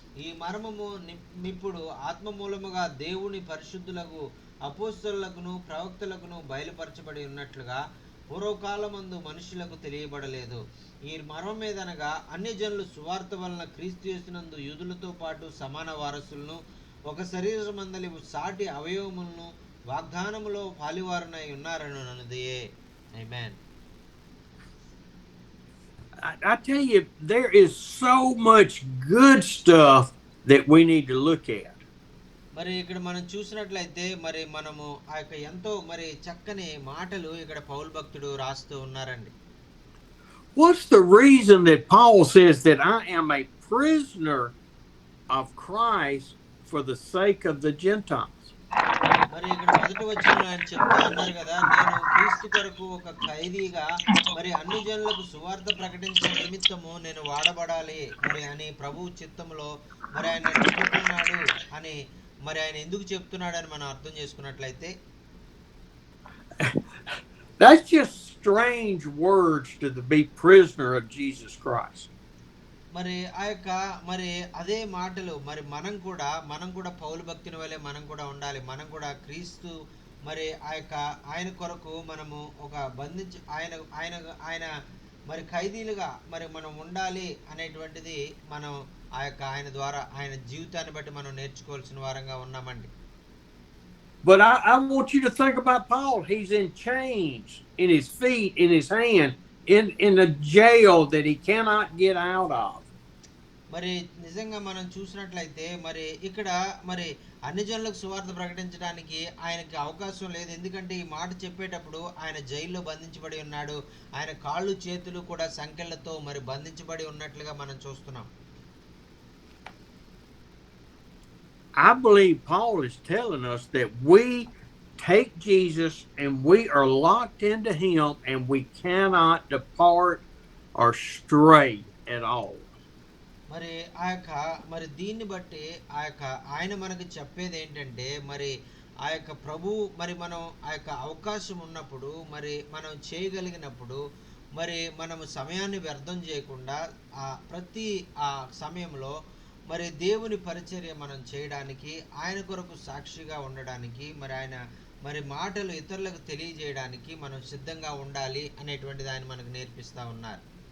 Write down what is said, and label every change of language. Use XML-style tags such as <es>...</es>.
<te>ఈ మర్మము ఇప్పుడు ఆత్మ మూలముగా దేవుని పరిశుద్ధులకు అపోస్తలులకును ప్రవక్తలకును బయలుపరచబడి ఉన్నట్లుగా పూర్వకాలమందు మనుషులకు తెలియబడలేదు. ఈ మర్మం మీదనగా అన్ని జనులు సువార్త వలన క్రీస్తు యేసునందు యూదులతో పాటు సమాన వారసులను, ఒక శరీరమందలి సాటి అవయవములను వాగ్దానములో పాలివారునై ఉన్నారనున్నదియే. ఆమేన్.</te> <en>I tell you, there is so much good stuff that we need to look at.</en> <te>మరి ఇక్కడ మనం చూసినట్లయితే మరి మనము ఆ యొక్క ఎంతో మరి చక్కని మాటలు ఇక్కడ పౌలు భక్తుడు రాస్తూ ఉన్నారండి.</te> <en>What's the reason that Paul says that I am a prisoner of Christ for the sake of the Gentiles?</en> <te>మరి ఇక్కడ మొదటి వచనంలో ఆయన చెప్తా ఉన్నారు కదా, నేను క్రీస్తు కొరకు ఒక ఖైదీగా మరి అన్ని జనులకు సువార్త ప్రకటించే నిమిత్తము నేను వాడబడాలి మరి అని ప్రభు చిత్తములో మరి ఆయన చెప్తున్నాడు అని మరి ఆయన ఎందుకు చెప్తున్నాడని మనం అర్థం చేసుకున్నట్లయితే,</te> <en>That's just strange words to be prisoner of Jesus Christ.</en> <te>మరి ఆ యొక్క మరి అదే మాటలు మరి మనం కూడా పౌలు భక్తుని వలె మనం కూడా ఉండాలి. మనం కూడా క్రీస్తు మరి ఆ యొక్క ఆయన కొరకు మనము ఒక బంధించి ఆయన మరి ఖైదీలుగా మరి మనం ఉండాలి అనేటువంటిది మనం ఆ యొక్క ఆయన ద్వారా ఆయన జీవితాన్ని బట్టి మనం నేర్చుకోవాల్సిన వారంగా ఉన్నామండి.</te> <en>But I want you to think about Paul. He's in chains in his feet, in his hand, in a jail that he cannot get out of.</en> <te>మరి నిజంగా మనం చూసినట్లయితే మరి ఇక్కడ మరి అన్ని జనులకు సువార్త ప్రకటించడానికి ఆయనకి అవకాశం లేదు. ఎందుకంటే ఈ మాట చెప్పేటప్పుడు ఆయన జైల్లో బంధించబడి ఉన్నాడు. ఆయన కాళ్ళు చేతులు కూడా సంకెళ్లతో మరి బంధించబడి ఉన్నట్లుగా మనం చూస్తున్నాం.</te> <en>I believe Paul is telling us that we take Jesus and we are locked into him and we cannot depart or stray at all.</en> <te>మరి ఆ యొక్క మరి దీన్ని బట్టి ఆ యొక్క ఆయన మనకు చెప్పేది ఏంటంటే మరి ఆ యొక్క ప్రభు మరి మనం ఆ యొక్క అవకాశం ఉన్నప్పుడు మరి మనం చేయగలిగినప్పుడు మరి మనము సమయాన్ని వ్యర్థం చేయకుండా ఆ ప్రతి ఆ సమయంలో మరి దేవుని పరిచర్య మనం చేయడానికి ఆయన కొరకు సాక్షిగా ఉండడానికి మరి ఆయన మరి మాటలు ఇతరులకు తెలియజేయడానికి మనం సిద్ధంగా ఉండాలి అనేటువంటిది ఆయన మనకు నేర్పిస్తా ఉన్నారు.</te>